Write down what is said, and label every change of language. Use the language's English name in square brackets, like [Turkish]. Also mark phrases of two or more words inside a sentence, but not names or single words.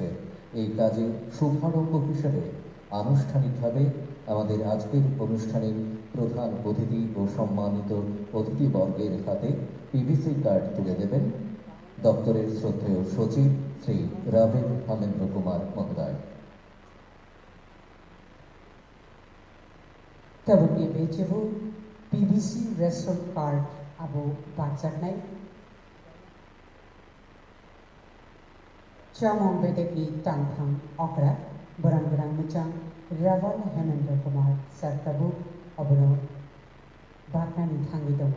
[Bangla] এই কাজে শুভারম্ভ হিসেবে আনুষ্ঠানিকভাবে আমাদের আজকের অনুষ্ঠানের প্রধান অতিথি ও সম্মানিত অতিথিবর্গের হাতে PVC কার্ড তুলে দেবেন দপ্তরের শ্রদ্ধেয় সচিব শ্রী রাভেন হেমেন্দ্র কুমার মহোদয়। [Kok Borok] Tabungi bechebu [English] PVC ration card [Kok Borok] abo bachaknai Chamong bedekni tangthang okra barang muchang Ravan Hemendra Kumar Sartabu abono baknani thangi dongo